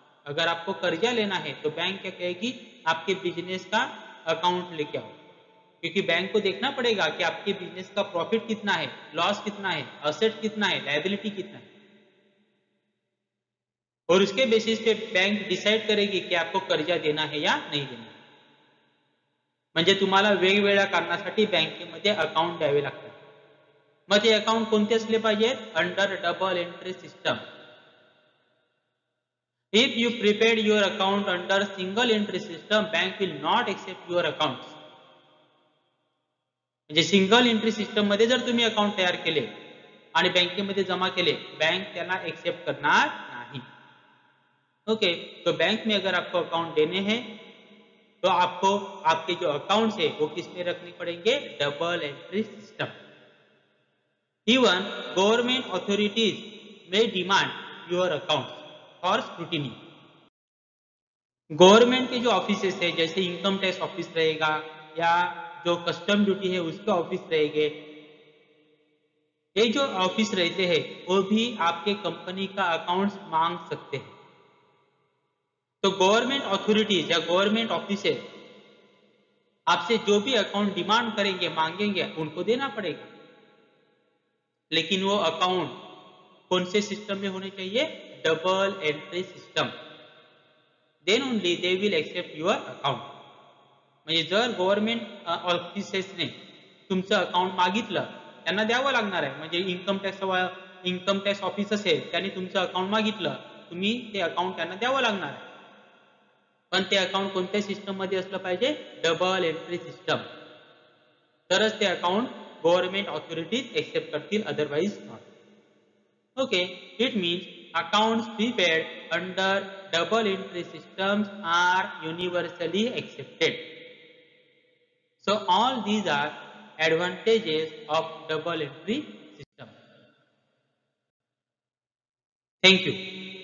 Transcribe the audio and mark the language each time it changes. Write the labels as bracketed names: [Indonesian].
[Hindi] अगर आपको कर्जा लेना है तो बैंक क्या कहेगी? आपके बिजनेस का अकाउंट लेके आओ, क्योंकि बैंक को देखना पड़ेगा कि आपके बिजनेस का प्रॉफिट कितना है, लॉस कितना है, असेट कितना है, लायबिलिटी कितना है, और उसके बेसिस पे बैंक डिसाइड करेगी की आपको कर्जा देना है या नहीं देना। [Marathi] म्हणजे तुम्हाला वेगवेगळ्या कारणासाठी बँकेमध्ये अकाउंट द्यावे लागतात। मग ते अकाउंट कोणते असले पाहिजेत? [English] Under double entry system. If you prepared your account under single entry system bank will not accept your account. [Marathi] म्हणजे सिंगल एंट्री सिस्टम मध्ये जर तुम्ही अकाउंट तयार केले आणि बँकेमध्ये जमा केले, बैंक त्याला एक्सेप्ट करणार नाही। [Hindi] ओके, तो बैंक में अगर आपको अकाउंट देने हैं तो आपको आपके जो अकाउंट्स है वो किस में रखने पड़ेंगे? [English] Double entry system. Even government authorities में demand your accounts for scrutiny. [Hindi] Government के जो ऑफिसेस है जैसे इनकम टैक्स ऑफिस रहेगा या जो कस्टम ड्यूटी है उसके ऑफिस रहेंगे, ये जो ऑफिस रहते हैं वो भी आपके कंपनी का अकाउंट्स मांग सकते हैं। तो गवर्नमेंट अथॉरिटीज या गवर्नमेंट ऑफिसेस आपसे जो भी अकाउंट डिमांड करेंगे, मांगेंगे, उनको देना पड़ेगा। लेकिन वो अकाउंट कौन से सिस्टम में होने चाहिए? [English] double entry system, then only they will accept your account. [Marathi] म्हणजे जर गव्हर्नमेंट ऑफिसेसने तुमचं अकाउंट मागितलं, त्यांना द्यावं लागणार आहे. म्हणजे इन्कम टॅक्स ऑफिस असेल, त्यांनी तुमचं अकाउंट मागितलं, तुम्ही ते अकाउंट त्यांना द्यावं लागणार आहे. पण ते अकाउंट कोणत्या सिस्टम मध्ये असलं पाहिजे? Double entry system. तरच ते अकाउंट गव्हर्नमेंट ऑथॉरिटीज एक्सेप्ट करतील, [English] Otherwise not. Okay, it means accounts prepared under double entry systems are universally accepted. So all these are advantages of double entry system. Thank you.